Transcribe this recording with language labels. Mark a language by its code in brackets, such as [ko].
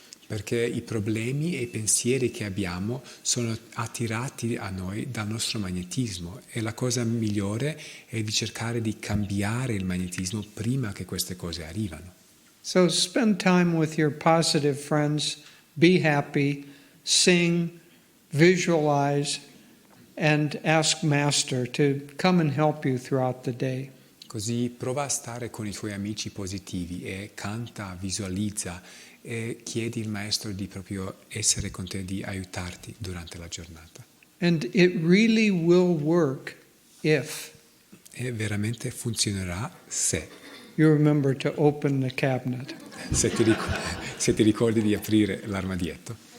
[it] Perché i problemi e i pensieri che abbiamo sono attirati a noi dal nostro magnetismo e la cosa migliore è di cercare di cambiare il magnetismo prima che queste cose arrivano. [en] So spend time with your positive friends, be happy, sing, visualize, and ask Master to come and help you throughout the day. [it] Così prova a stare con i tuoi amici positivi e canta, visualizza e chiedi il Maestro di proprio essere con te, di aiutarti durante la giornata. [en] And it really will work if [it] E veramente funzionerà se [en] you remember to open the cabinet. [it] se ti ricordi di aprire l'armadietto.